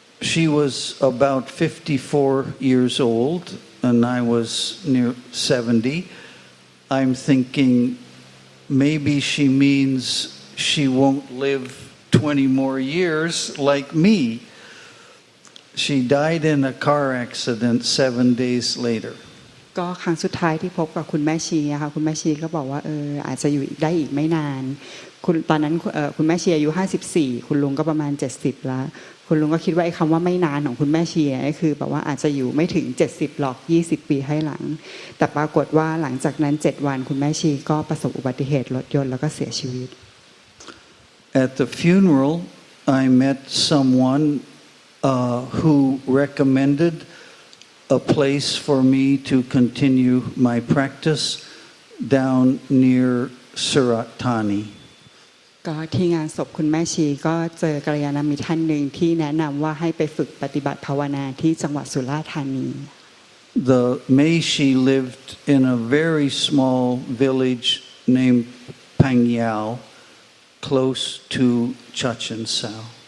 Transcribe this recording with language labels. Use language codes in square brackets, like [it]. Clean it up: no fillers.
[en] She was about 54 years old.And I was near 70. I'm thinking maybe she means she won't live 20 more years like me. She died in a car accident 7 days later. [th] ก็ครั้งสุดท้ายที่พบกับคุณแม่ชีนะคะคุณแม่ชีก็บอกว่าอาจจะอยู่ได้อีกไม่นานตอนนั้นคุณแม่ชีอายุ54คุณลุงก็ประมาณ70แล้วคุณลุงก็คิดว่าไอ้คำว่าไม่นานของคุณแม่ชีนี่คือแบบว่าอาจจะอยู่ไม่ถึง70หรอก20 ปีให้หลังแต่ปรากฏว่าหลังจากนั้น7 วันคุณแม่ชีก็ประสบอุบัติเหตุรถยนต์แล้วก็เสียชีวิต [en] At the funeral, I met someone who recommended a place for me to continue my practice down near Surat Thani. [th] ก็ที่งานศพคุณแม่ชีก็เจอกัลยาณมิตรท่านหนึ่งที่แนะนำว่าให้ไปฝึกปฏิบัติภาวนาที่จังหวัดสุราษฎร์ธานี [en] The Meishi lived in a very small village named Pangyao, close to Chachoengsao.